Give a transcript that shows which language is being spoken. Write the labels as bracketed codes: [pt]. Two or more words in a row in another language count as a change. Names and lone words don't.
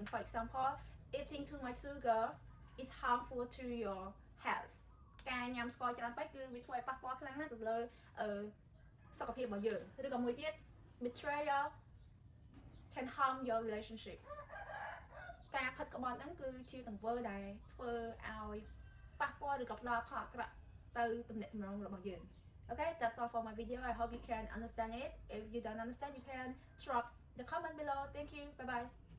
[en] for example eating too much sugar is harmful to your health [km] ការញ៉ាំស្ករច្រើនពេកគឺវាធ្វើឲ្យប៉ះពាល់ខ្លាំងណាស់ទៅលើសុខភាពរបស់យើងឬក៏មួយទៀត [en] betrayal can harm your relationship [km] ការផិតក្បត់ហ្នឹងគឺជាទង្វើដែលធ្វើឲ្យប៉ះពាល់ឬក៏ផ្ដល់ផលអាក្រក់ទៅទំនាក់ទំនងរបស់យើង [en] Okay, that's all for my video. I hope you can understand it. If you don't understand, you can drop the comment below. Thank you. Bye bye.